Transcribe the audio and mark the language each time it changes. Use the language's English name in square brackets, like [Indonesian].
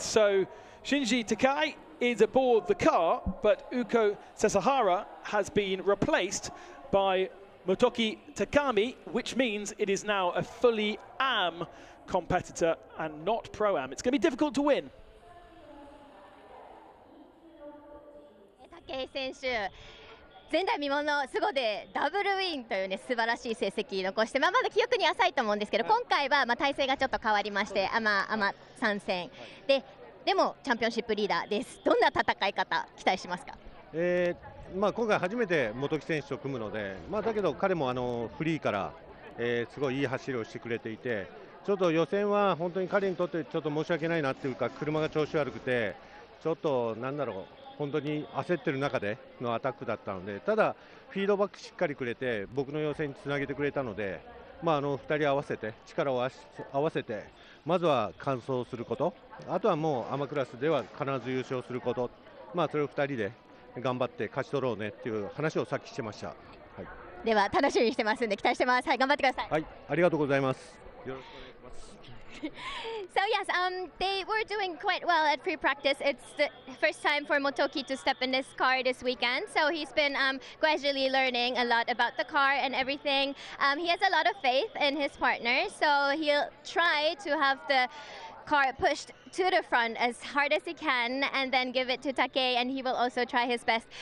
[English] So Shinji Takai is aboard the car, but Uko Sasahara has been replaced by Motoki Takami, which means it is now a fully AM competitor and not Pro-Am. It's going to be difficult to win. [Japanese] 武井選手、前代未聞のスゴでダブルウィンというね素晴らしい成績残して、まだ記憶に浅いと思うんですけど、今回は体制がちょっと変わりまして、アマ参戦でもチャンピオンシップリーダーです。どんな戦い方期待しますか？今回初めて本木選手と組むので、だけど彼もフリーから、すごいいい走りをしてくれていて、ちょっと予選は本当に彼にとってちょっと申し訳ないなっていうか、車が調子悪くてちょっとなんだろう、本当に焦ってる中でのアタックだったので、ただフィードバックしっかりくれて僕の予選につなげてくれたので、2人合わせて力を合わせてまずは完走すること、あとはもうアマクラスでは必ず優勝すること、それを2人で頑張って勝ち取ろうねっていう話をさっきしてました。はい、では楽しみにしてますんで期待してます。はい、頑張ってください。はい、ありがとうございます。よろしくお願いします。 [English] So yes, they were doing quite well at free practice. It's the first time for Motoki to step in this car this weekend. So he's been gradually learning a lot about the car and everything. He has a lot of faith in his partner, so he'll try to have the car pushed to the front as hard as he can and then give it to Take, and he will also try his best.